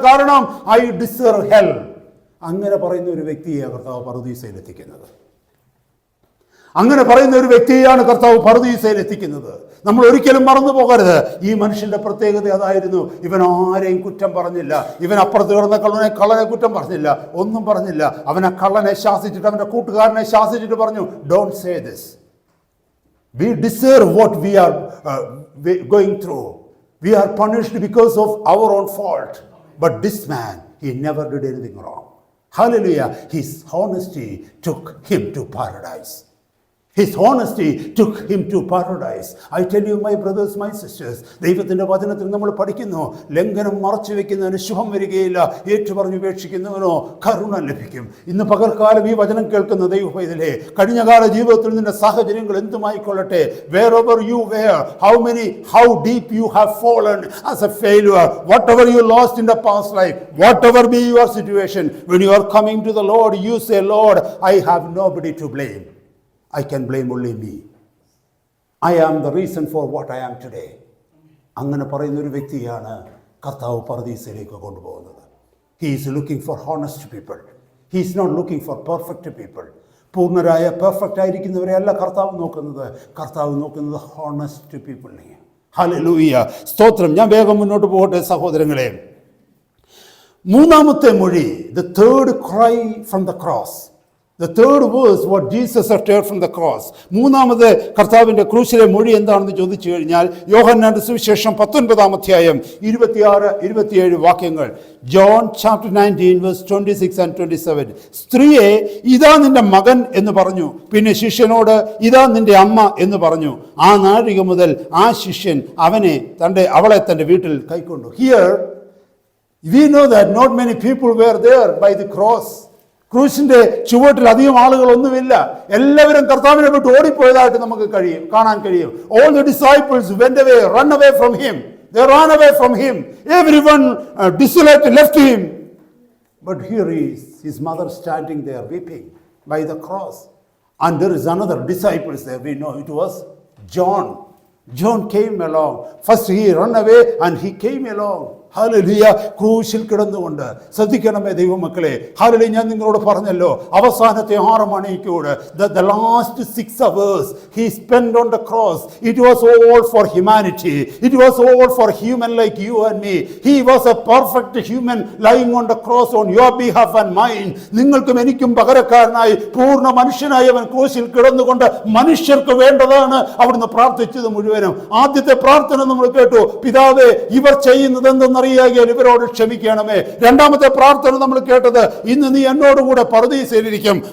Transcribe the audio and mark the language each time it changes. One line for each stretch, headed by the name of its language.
Malayalam: കാരണം
English: I deserve hell.
Malayalam: അങ്ങനെ പറയുന്ന ഒരു വ്യക്തിയെ കർത്താവ് പറുദീസയിൽ എത്തിക്കുന്നത്. അങ്ങനെ പറയുന്ന ഒരു വ്യക്തിയെയാണ് കർത്താവ് പറുദീസയിൽ എത്തിക്കുന്നത്. നമ്മൾ ഒരിക്കലും മറന്നു പോകരുത്. ഈ മനുഷ്യന്റെ പ്രത്യേകത അതായിരുന്നു. ഇവൻ ആരെയും കുറ്റം പറഞ്ഞില്ല. ഇവൻ അപ്പുറത്ത് കിടന്ന കള്ളനെ കുറ്റം പറഞ്ഞില്ല, ഒന്നും പറഞ്ഞില്ല. അവൻ ആ കള്ളനെ ശാസിച്ചിട്ട്, അവന്റെ കൂട്ടുകാരനെ ശാസിച്ചിട്ട് പറഞ്ഞു,
English: Don't say this, we deserve what we are going through, we are punished because of our own fault, but this man, he never did anything wrong. Hallelujah. His honesty took him to paradise. His honesty took him to paradise. I tell you, my brothers, my sisters,
Malayalam: ദൈവത്തിൻ്റെ വചനത്തിൽ നമ്മൾ പഠിക്കുന്നു, ലംഘനം മറച്ചു വെക്കുന്നതിന് ശുഭം വരികയില്ല, ഏറ്റുപറഞ്ഞു ഉപേക്ഷിക്കുന്നവനോ കരുണ ലഭിക്കും. ഇന്ന് പകൽക്കാലം ഈ വചനം കേൾക്കുന്ന ദൈവപൈതലേ, കഴിഞ്ഞകാല ജീവിതത്തിൽ നിന്റെ സാഹചര്യങ്ങൾ എന്തുമായിക്കൊള്ളട്ടെ,
English: wherever you were, how deep you have fallen as a failure, whatever you lost in the past life, whatever be your situation, when you are coming to the Lord, you say, Lord, I have nobody to blame. I can blame only me. I am the reason for what I am today.
Malayalam: അങ്ങനെ പറയുന്ന ഒരു വ്യക്തിയാണ് കർത്താവ് പറുദീസയിലേക്ക് കൊണ്ടുപോകുന്നത്.
English: He is looking for honest people. He is not looking for perfect people.
Malayalam: പൂർണ്ണരായ perfect ആയിരിക്കുന്നവരെ അല്ല കർത്താവ് നോക്കുന്നത്. കർത്താവ് നോക്കുന്നത് ഹോണസ്റ്റ് പീപ്പിളിനെ. ഹല്ലേലൂയ, സ്തോത്രം. ഞാൻ വേഗം മുന്നോട്ട് പോകട്ടെ സഹോദരങ്ങളെ. മൂന്നാമത്തെ മൊഴി,
English: the third cry from the cross. The third verse, what Jesus uttered from the cross.
Malayalam: മൂന്നാമത് കർത്താവിൻ്റെ ക്രൂശിലെ മൊഴി എന്താണെന്ന് ചോദിച്ചു കഴിഞ്ഞാൽ, യോഹന്നാന്റെ സുവിശേഷം 19-ാം അധ്യായം 26-27 വാക്യങ്ങൾ.
English: John chapter 19 verse 26 and 27.
Malayalam: സ്ത്രീയെ, ഇതാ നിന്റെ മകൻ എന്ന് പറഞ്ഞു. പിന്നെ ശിഷ്യനോട്, ഇതാ നിന്റെ അമ്മ എന്ന് പറഞ്ഞു. ആ നാഴിക മുതൽ ആ ശിഷ്യൻ അവളെ തൻ്റെ വീട്ടിൽ കൈക്കൊണ്ടു.
English: Here we know that not many people were there by the cross.
Malayalam: ക്രൂശിന്റെ ചുവട്ടിൽ അധികം ആളുകളൊന്നുമില്ല. എല്ലാവരും കർത്താവിനെ വിട്ട് ഓടിപ്പോയതായിട്ട് നമുക്ക് കാണാൻ കഴിയും.
English: All the disciples went away, run away from him. They ran away from him. Everyone desolate left him. But here is his mother standing there weeping by the cross. And there is another disciple there. We know it was John. John came along. First he ran away and he came along.
Malayalam: Hallelujah. ക്രൂശിൽ കിടന്നുകൊണ്ട് ശ്രദ്ധിക്കണമേ ദൈവമക്കളെ. Hallelujah. ഞാൻ നിങ്ങളോട് പറഞ്ഞല്ലോ, അവസാനത്തെ 6 മണിക്കൂർ,
English: the last 6 hours he spent on the cross. It was all for humanity. It was all for human like you and me. He was a perfect human lying on the cross on your behalf and mine.
Malayalam: നിങ്ങൾക്കും എനിക്കും പകരക്കാരനായി പൂർണ്ണ മനുഷ്യനായി അവൻ ക്രൂശിൽ കിടന്നുകൊണ്ട് മനുഷ്യർക്ക് വേണ്ടതാണ് അവിടുന്ന് പ്രാർത്ഥിച്ചത് മുഴുവനും. ആദ്യത്തെ പ്രാർത്ഥന നമ്മൾ കേട്ടു, പിതാവേ ഇവർ ചെയ്യുന്നത് എന്തെന്ന് അറിയാകിയാൽ ഇവരോട് ക്ഷമിക്കണമേ. രണ്ടാമത്തെ പ്രാർത്ഥന നമ്മൾ കേട്ടത്, ഇന്ന് നീ എന്നോടുകൂടെ പറുദീസയിലിരിക്കും.